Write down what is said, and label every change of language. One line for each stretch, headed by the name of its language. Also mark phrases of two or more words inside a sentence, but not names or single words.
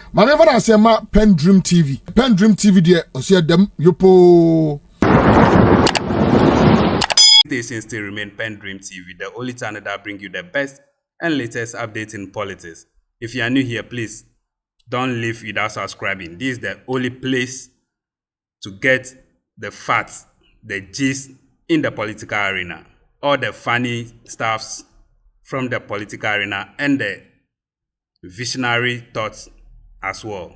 English: Manever I say ma PENDREAM TV. PENDREAM TV there, osia dem yopo. Stations still remain PENDREAM TV, the only channel that bring you the best and latest updates in politics. If you are new here, please don't leave without subscribing. This is the only place to get the facts, the gist in the political arena, all the funny stuffs from the political arena and the visionary thoughts as well.